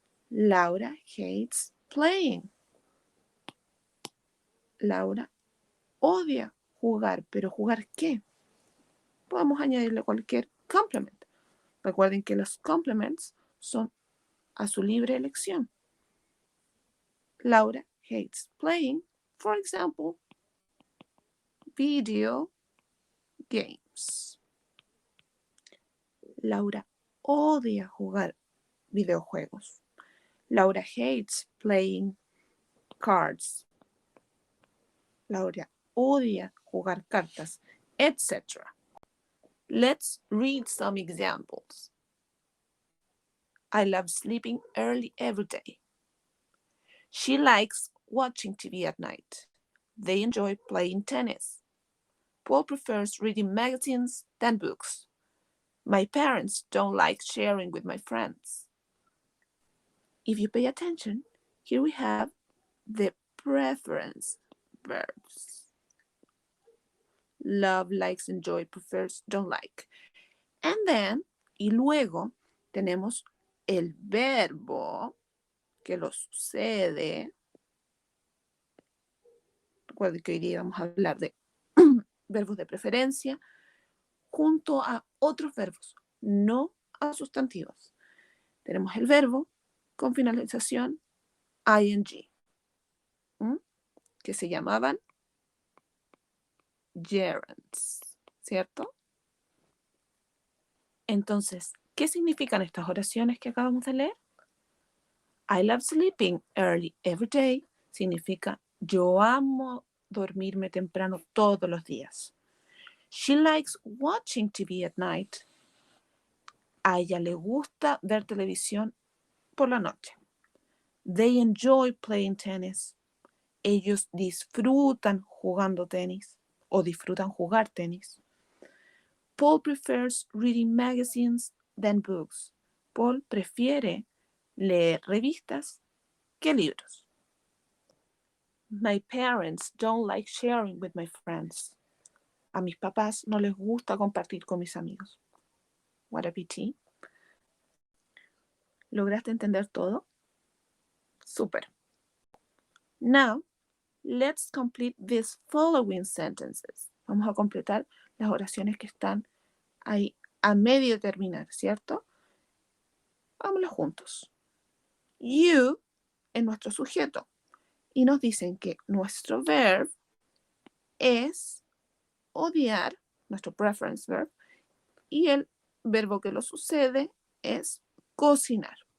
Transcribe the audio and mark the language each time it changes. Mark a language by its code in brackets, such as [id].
[en] Laura hates playing. [es] Laura odia jugar, pero ¿jugar qué? Podemos añadirle cualquier complement. Recuerden que los complements son a su libre elección. [en] Laura hates playing, for example, video games. [es] Laura odia jugar videojuegos. [en] Laura hates playing cards. [es] Laura odia jugar cartas, etc. [en] Let's read some examples. I love sleeping early every day. She likes watching TV at night. They enjoy playing tennis. Paul prefers reading magazines than books. My parents don't like sharing with my friends. If you pay attention, here we have the preference verbs. Love, likes, enjoy, prefers, don't like. And then, [es] y luego, tenemos el verbo que lo sucede. Recuerden que hoy día vamos a hablar de verbos de preferencia junto a otros verbos, no a sustantivos. Tenemos el verbo con finalización ing, que se llamaban gerunds, ¿cierto? Entonces, ¿qué significan estas oraciones que acabamos de leer? [en] I love sleeping early every day [es] significa yo amo dormirme temprano todos los días. [en] She likes watching TV at night. [es] A ella le gusta ver televisión por la noche. [en] They enjoy playing tennis. [es] Ellos disfrutan jugando tenis o disfrutan jugar tenis. [en] Paul prefers reading magazines than books. [es] Paul prefiere leer revistas que libros. [en] My parents don't like sharing with my friends. [es] A mis papás no les gusta compartir con mis amigos. [en] What a pity. [es] ¿Lograste entender todo? [en] Super. Now, let's complete these following sentences. [es] Vamos a completar las oraciones que están ahí a medio terminar, ¿cierto? Vámonos juntos. You es nuestro sujeto y nos dicen que nuestro verb es odiar, nuestro preference verb, y el verbo que lo sucede es cocinar.